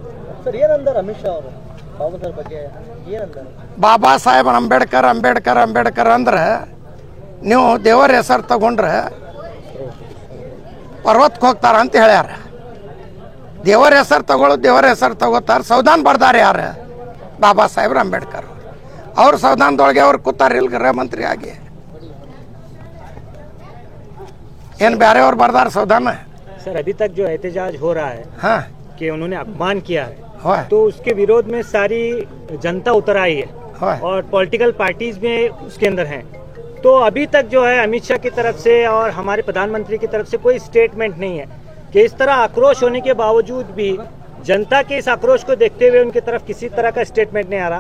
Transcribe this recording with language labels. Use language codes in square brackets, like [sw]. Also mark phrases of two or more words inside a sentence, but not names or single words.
[kn] ಬಾಬಾ ಸಾಹೇಬ್ ಅಂಬೇಡ್ಕರ್ ಅಂದ್ರೆ ನೀವು ದೇವರ ಹೆಸರು ತಗೊಂಡ್ರೆ ಪರ್ವತಕ್ಕೆ ಹೋಗ್ತಾರ ಅಂತ ಹೇಳ್ಯಾರ. ದೇವರ ಹೆಸರು ತಗೋತಾರೆ. ಸಂವಿಧಾನ ಬರ್ದಾರ ಯಾರು? ಬಾಬಾ ಸಾಹೇಬ್ ಅಂಬೇಡ್ಕರ್. ಅವ್ರ ಸಂವಿಧಾನದೊಳಗೆ ಅವ್ರು ಕೂತಾರ ಇಲ್ಲಿ ಗೃಹ ಮಂತ್ರಿ ಆಗಿ. ಏನು ಬೇರೆ ಅವ್ರು ಬರ್ದಾರ ಸಂವಿಧಾನ? [hi] सर अभी तक जो एहतजाज हो रहा है हाँ कि उन्होंने अपमान किया है, हाँ तो उसके विरोध में सारी जनता उतर आई है हाँ और [en] political parties [hi] में उसके अंदर हैं। तो अभी तक जो है अमित शाह की तरफ से और हमारे प्रधानमंत्री की तरफ से कोई स्टेटमेंट नहीं है कि इस तरह आक्रोश होने के बावजूद भी जनता के इस आक्रोश को देखते हुए उनकी तरफ किसी तरह का स्टेटमेंट नहीं आ रहा।